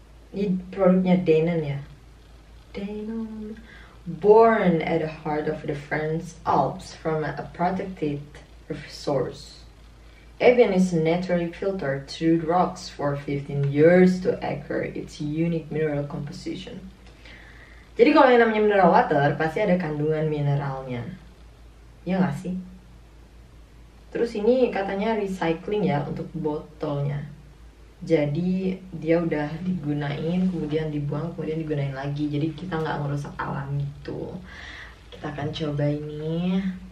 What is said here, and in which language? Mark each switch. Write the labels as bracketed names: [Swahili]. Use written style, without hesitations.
[Indonesian] Ini produknya Danone ya. Danone. [English] Born at the heart of the French Alps from a protected source. Evian is naturally filtered through rocks for 15 years to acquire its unique mineral composition. [Indonesian] Jadi kalau yang namanya mineral water pasti ada kandungan mineralnya. Ya nggak sih? Terus ini katanya recycling ya untuk botolnya. Jadi dia udah digunain, kemudian dibuang, kemudian digunain lagi. Jadi kita nggak ngerusak alam gitu. Kita akan coba ini.